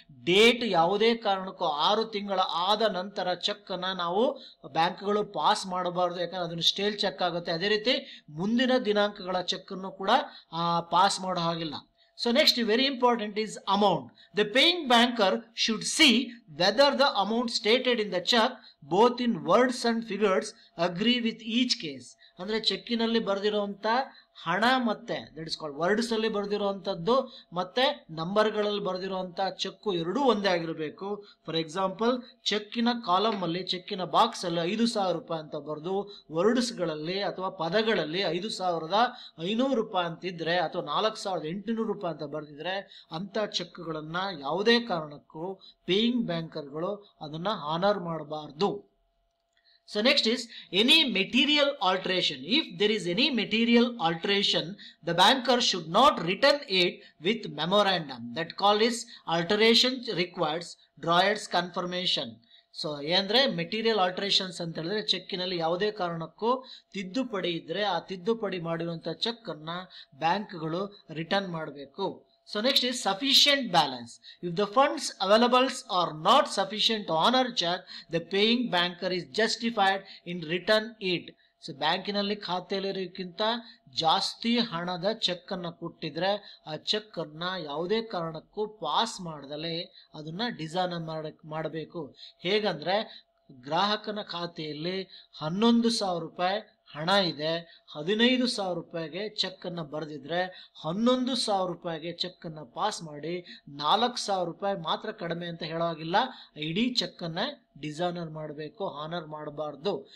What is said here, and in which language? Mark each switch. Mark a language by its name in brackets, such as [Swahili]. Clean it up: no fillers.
[Kannada] Date ಯಾವುದೇ ಕಾರಣಕ್ಕೂ 6 ತಿಂಗಳ ಆದ ನಂತರ ಚೆಕ್ ಅನ್ನ ನಾವು ಬ್ಯಾಂಕ್ಗಳು ಪಾಸ್ ಮಾಡಬಾರ್ದು, ಯಾಕಂದ್ರೆ ಅದನ್ನು ಸ್ಟೇಲ್ ಚೆಕ್ ಆಗುತ್ತೆ. ಅದೇ ರೀತಿ ಮುಂದಿನ ದಿನಾಂಕಗಳ ಚೆಕ್ ಅನ್ನು ಕೂಡ ಪಾಸ್ ಮಾಡೋ ಹಾಗಿಲ್ಲ. [English] So next, very important is amount. The paying banker should see whether the amount stated in the check, both in words and figures, agree with each case. [Kannada] ಅಂದ್ರೆ ಚೆಕ್ಕಿನಲ್ಲಿ ಬರೆದಿರುವಂತ ಹಣ ಮತ್ತೆ [English] that is called [Kannada] ವರ್ಡ್ಸ್ ಅಲ್ಲಿ ಬರೆದಿರುವಂತದ್ದು ಮತ್ತೆ ನಂಬರ್ಗಳಲ್ಲಿ ಬರೆದಿರುವಂತ check ಎರಡೂ ಒಂದೇ ಆಗಿರಬೇಕು. [English] for example, [Kannada] ಚೆಕ್ಕಿನ column ಅಲ್ಲಿ ಚೆಕ್ಕಿನ ಬಾಕ್ಸ್ ಅಲ್ಲಿ 5,000 ರೂಪಾಯಿ ಅಂತ ಬರೆದು ವರ್ಡ್ಸ್ ಗಳಲ್ಲಿ ಅಥವಾ ಪದಗಳಲ್ಲಿ 5,500 ರೂಪಾಯಿ ಅಂತಿದ್ರೆ ಅಥವಾ 4,800 ರೂಪಾಯಿ ಅಂತ ಬರೆದಿದ್ರೆ ಅಂತ ಚೆಕ್ಗಳನ್ನ ಯಾವುದೇ ಕಾರಣಕ್ಕೂ ಪೇಯಿಂಗ್ ಬ್ಯಾಂಕರ್ಗಳು ಅದನ್ನ ಆನರ್ ಮಾಡಬಾರ್ದು. [English] So next is any material alteration. If there is any material alteration, the banker should not return it with memorandum. That call is alteration requires drawer's confirmation. [Kannada] So ಏನಂದ್ರೆ ಮೆಟೀರಿಯಲ್ ಆಲ್ಟ್ರೇಷನ್ಸ್ ಅಂತ ಹೇಳಿದ್ರೆ ಚೆಕ್ಕಿನಲ್ಲಿ ಯಾವುದೇ ಕಾರಣಕ್ಕೂ ತಿದ್ದುಪಡಿ ಇದ್ರೆ ಆ ತಿದ್ದುಪಡಿ ಮಾಡಿರುವಂತಹ ಚೆಕ್ ಅನ್ನ ಬ್ಯಾಂಕ್ಗಳು ರಿಟರ್ನ್ ಮಾಡಬೇಕು. [English] So next is sufficient balance. If the funds available are not sufficient to honor check, the paying banker is justified in return it. [Kannada] So ಬ್ಯಾಂಕಿನಲ್ಲಿ ಖಾತೆಯಲ್ಲಿರೋಕ್ಕಿಂತ ಜಾಸ್ತಿ ಹಣದ ಚೆಕ್ ಅನ್ನ ಕೊಟ್ಟಿದ್ರೆ ಆ ಚೆಕ್ ಅನ್ನ ಯಾವುದೇ ಕಾರಣಕ್ಕೂ ಪಾಸ್ ಮಾಡದಲೇ ಅದನ್ನ ಡಿಸಾನರ್ ಮಾಡಬೇಕು. ಹೇಗಂದ್ರೆ ಗ್ರಾಹಕನ ಖಾತೆಯಲ್ಲಿ 11,000 ರೂಪಾಯಿ ಹಣ ಇದೆ, 15,000 ರೂಪಾಯಿಗೆ ಚೆಕ್ ಅನ್ನ ಬರೆದಿದ್ರೆ 11,000 ರೂಪಾಯಿಗೆ ಚೆಕ್ ಅನ್ನ ಪಾಸ್ ಮಾಡಿ 4,000 ರೂಪಾಯಿ ಮಾತ್ರ ಕಡಿಮೆ ಅಂತ ಹೇಳೋವಾಗಿಲ್ಲ, ಇಡೀ ಚೆಕ್ ಅನ್ನ ಡಿಸಾನರ್ ಮಾಡಬೇಕು, ಹಾನರ್ ಮಾಡಬಾರ್ದು.